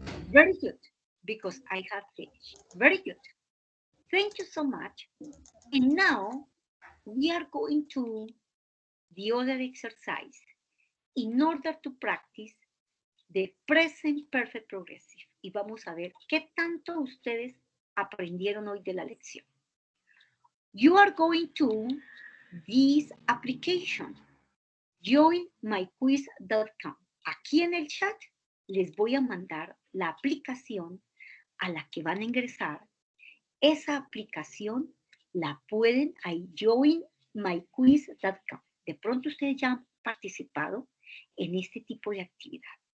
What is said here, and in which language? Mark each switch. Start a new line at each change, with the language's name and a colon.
English: Very good. Because I have finished. Very good. Thank you so much. And now we are going to the other exercise in order to practice the present perfect progressive.
Spanish: Y vamos a ver qué tanto ustedes aprendieron hoy de la lección.
English: You are going to this application, joinmyquiz.com.
Spanish: Aquí en el chat les voy a mandar la aplicación a la que van a ingresar. Esa aplicación la pueden ahí, joinmyquiz.com. De pronto ustedes ya han participado en este tipo de actividad.